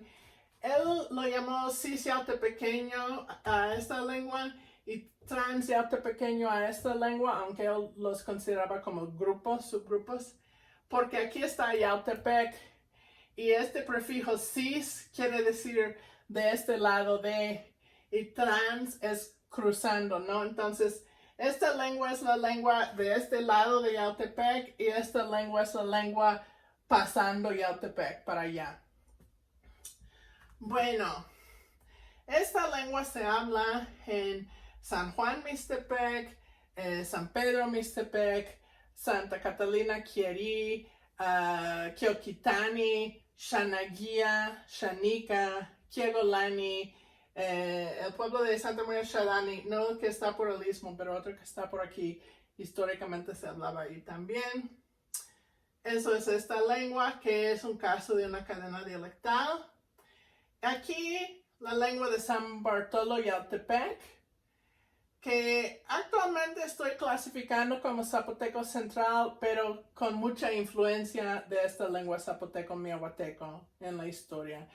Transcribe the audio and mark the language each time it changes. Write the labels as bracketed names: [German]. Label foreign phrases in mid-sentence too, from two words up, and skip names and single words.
[Spanish] Él lo llamó Cicialtepequeño a esta lengua y Transialtepequeño a esta lengua, aunque él los consideraba como grupos, subgrupos, porque aquí está Yautepec y este prefijo cis quiere decir de este lado de, y trans es cruzando, ¿no? Entonces, esta lengua es la lengua de este lado de Yautepec y esta lengua es la lengua pasando Yautepec para allá. Bueno, esta lengua se habla en San Juan Mixtepec, San Pedro Mixtepec, Santa Catalina Quieri, Quioquitani, Xanaguía, Xanica, Quiegolani, el pueblo de Santa María Xalani, no el que está por el istmo, pero otro que está por aquí, históricamente se hablaba ahí también. Eso es esta lengua, que es un caso de una cadena dialectal. Aquí, la lengua de San Bartolo Yautepec, que actualmente estoy clasificando como zapoteco central, pero con mucha influencia de esta lengua zapoteco miahuateco en la historia.